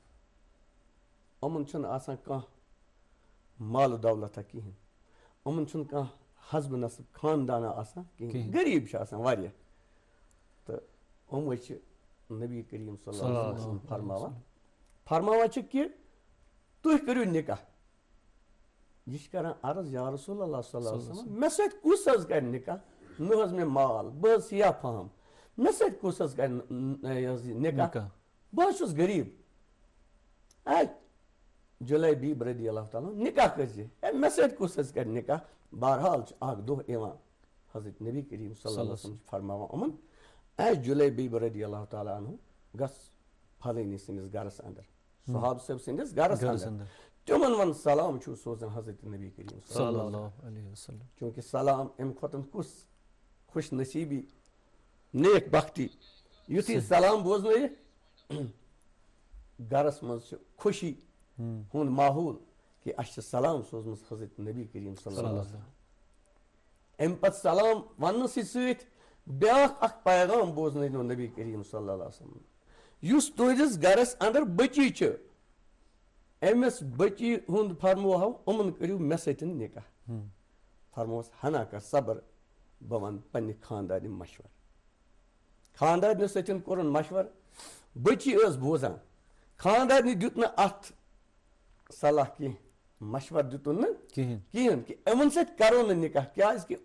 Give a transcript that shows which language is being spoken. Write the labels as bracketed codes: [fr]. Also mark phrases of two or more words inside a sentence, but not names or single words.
[ks] یِمن چھُنہٕ آسان کانٛہہ مالہٕ دولتہ کِہینۍ یِمن چھُنہٕ کانٛہہ حسبہٕ نصب خاندانا آسان کِہینۍ غریٖب چھِ آسان واریاہ تہٕ یِمے چھِ نبی کریم [ar] صلی اللہ علیہ وسلم [ks] فرماوان چھِ کہِ تُہۍ کٔرِو نکاح یہِ چھِ کران عرض [ar] یا رسول اللہ صلی اللہ علیہ وسلم [ks] مےٚ سۭتۍ کُس حظ کرِ نکاح نہ حظ مےٚ مال بہٕ حظ سِیاہ فام مےٚ سۭتۍ کُس حظ کرِ نکاح بہٕ حظ چھُس غریٖب اے جُلیبیٖب [ar] رضی اللہ تعالیٰ [ks] نکاح کٔرزِ ہے مےٚ سۭتۍ کُس حظ کرِ نکاح بہرحال چھُ اکھ دۄہ یِوان حضرت نبی کریم [ar] صلی اللہ علیہ وسلم [ks] چھُ فرماوان یِمن اے جُلیبیٖب [ar] رضی اللہ تعالیٰ عنہ [ks] گژھ فلٲنی سٕنٛدِس گرس اندر صحابہٕ صٲب سٕنٛدِس گرس اندر تِمن ون سلام چھُو سوزان حضرت نبی کریم [ar] صلی اللہ علیہ وسلم [ks] چوٗنٛکہِ سلام امہِ کھۄتہٕ کُس خوش نصیٖبی نیک بختی یُتھُے سلام بوزنٲیِکھ گرس منٛز چھِ خوشی ہُنٛد ماحول کہِ اَسہِ چھِ سلام سوزمٕژ حضرت نبی کریم [ar] صلی اللہ علیہ وسلم [ks] امہِ پتہٕ سلام وننہٕ سۭتۍ بیٛاکھ اکھ پیغام بوزنٲونو نبی کریم [ar] صلی اللہ علیہ وسلم [ks] یُس تُہنٛدِس گرس اندر بٔچی چھِ أمِس بٔچی ہُنٛد فرموہو یِمن کٔرِو مےٚ سۭتۍ نکاح فرموہس ہنا کر صبر بہٕ ونہٕ پننہِ خاندارنہِ مشور خاندارنہِ سۭتۍ کوٚرُن مشور بٔچی ٲس بوزان خاندارنہِ دیُت نہٕ اتھ صلاح کینٛہہ مشور دِتُن نہٕ کِہینۍ کہِ یِمن سۭتۍ کرو نہٕ نکاح کیازِ کہِ